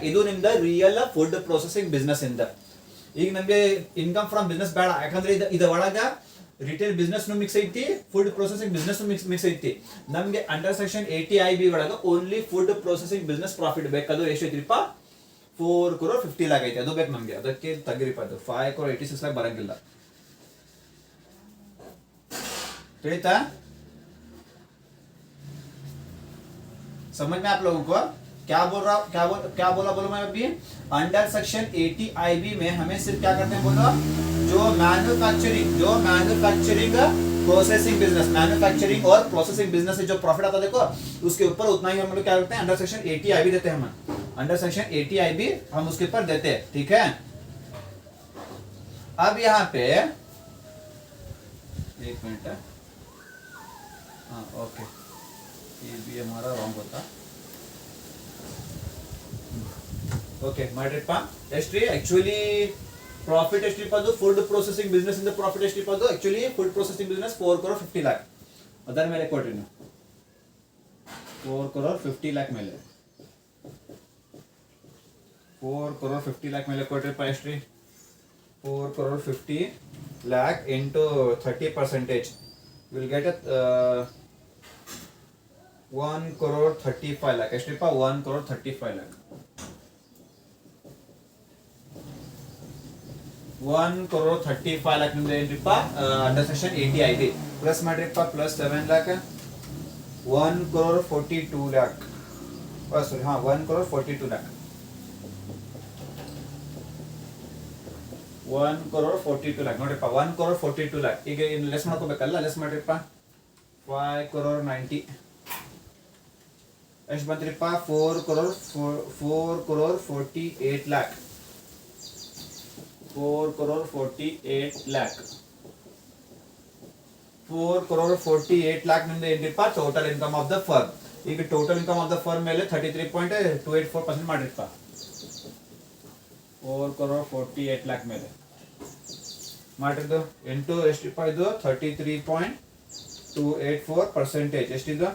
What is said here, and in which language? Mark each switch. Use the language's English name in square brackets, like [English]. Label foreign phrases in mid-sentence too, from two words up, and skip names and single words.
[Kannada] ಇದು ನಿಮ್ದ [English] real food processing business [Kannada] ಇಂದ. ಈಗ ನಮ್ಗೆ [English] income from business [Kannada] ಬೇಡ, ಯಾಕಂದ್ರೆ ಇದ ಒಳಗ [English] retail business mix [Kannada] ಐತಿ, [English] food processing business mix [Kannada] ಐತಿ. ನಮ್ಗೆ [English] under section 80 IB [Kannada] ಒಳಗ [English] only food processing business profit [Kannada] ಬೇಕದು. ಎಷ್ಟು ಐತಿಪ್ಪ? 4 crore 50 lakh ಐತಿ. ಅದು ಬೇಕು ನಮ್ಗೆ, ಅದಕ್ಕೆ ತೆಗೀರಿಪ್ಪ. ಅದು 5 crore 86 lakh ಬರಂಗಿಲ್ಲ. ತಿಳಿತಾ? [Hindi] समझ में आप लोगों को? क्या बोला मैं अभी? [English] under section 80 IB [Hindi] में हमें सिर्फ क्या करते हैं बोलो? जो [English] manufacturing processing business, [Hindi] मैन्युफैक्चरिंग और [English] processing business [Hindi] से जो प्रॉफिट आता है देखो, उसके ऊपर उतना ही हम लोग क्या करते हैं? [English] under section 80 IB [Hindi] देते हैं हम. [English] under section 80 IB [Hindi] हम उसके ऊपर देते हैं. ठीक है? अब यहाँ पे 1 मिनट. हाँ, ओके, ये भी हमारा रॉन्ग होता. [Kannada] ಓಕೆ ಮಾಡ್ರಿಪ್ಪ. ಎಷ್ಟ್ರಿ [English] actually profit [Kannada] ಎಷ್ಟಿಪ್ಪ? ಅದು [English] food processing business [Kannada] ಇಂದ ಪ್ರಾಫಿಟ್ ಎಷ್ಟಿಪ್ಪ? ಅದು [English] actually food processing business [Kannada] 4 crore 50 lakh. ಅದರ ಮೇಲೆ ಕೊಡ್ರಿ ನೀವು 4 crore 50 lakh ಮೇಲೆ 4 crore 50 lakh ಮೇಲೆ ಕೊಡ್ರಿಪ್ಪ. ಎಷ್ಟ್ರಿ? [English] 4 crore 50 lakh into 30%. will get [Kannada] 1 crore 35 lakh. ಎಷ್ಟಿಪ್ಪ? 1 crore 35 lakh. 1 crore 35 lakh ನಿಮ್ದು ಏನ್ರಿಪ್ಪ? [English] under section 80 IB plus [Kannada] ಮಾಡ್ರಿಪ್ಪ, ಪ್ಲಸ್ 7 lakh 1 crore 42 lakh. ಸಾರಿ, 1 crore 42 lakh. 1 crore 42 lakh ನೋಡ್ರಿಪ್ಪ. 1 crore 42 lakh. ಈಗ ಇನ್ನು ಲೆಸ್ ಮಾಡ್ಕೋಬೇಕಲ್ಲ, ಲೆಸ್ ಮಾಡ್ರಿಪ್ಪ. 5 crore 90 ಎಷ್ಟು ಬಂತ್ರಿಪ್ಪ? 4 crore 48 lakh. 4 crore 48 lakh. 4 crore 48 lakh ನಿಮ್ದು ಏನ್ರಿಪ್ಪ? [English] total income of the firm. [Kannada] ಈಗ [English] total income of the firm [Kannada] ಮೇಲೆ 33.284% ಮಾಡ್ರಿಪ್ಪ. 4 crore 48 lakh ಮೇಲೆ ಮಾಡಿದ್ದು ಎಂಟು ಎಷ್ಟಿಪ್ಪ? ಇದು 33.284%. ಎಷ್ಟಿದು?